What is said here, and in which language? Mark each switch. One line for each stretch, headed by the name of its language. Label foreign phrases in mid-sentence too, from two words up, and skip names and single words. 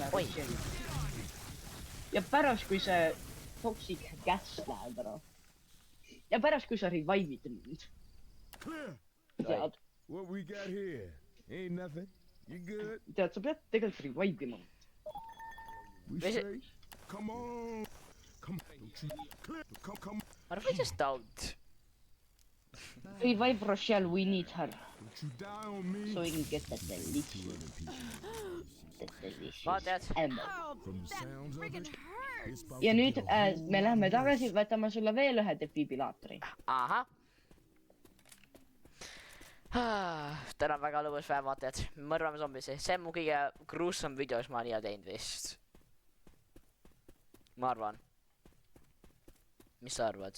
Estonian: Oi. Rochelli. Ja pärast, kui see
English: toxic gas
Estonian: läheb ära. Ja pärast, kui sa revive'id mind.
English: Clear.
Estonian: Tead,
English: What we got here? Ain't nothing. You good?
Estonian: tead, sa pead tegelikult revive ima.
English: We Is it- straight? Come on. Come on. Clear. Come. What if I just don't? Revive Rochelle, we need her. Don't you die on me. So we can get that delicious
Estonian: Vaata,
English: ammo. From the sounds of it, it's about
Estonian: Ja
English: to
Estonian: nüüd
English: get a whole
Estonian: me läheme tagasi, võtame sulle veel ühe defibrillaatori. ahah. Täna on väga lõbus päev, vaatajad. Mõrvame zombisi. See on mu kõige gruusam video, mis ma nii olen teinud vist. Ma arvan. Mis sa arvad?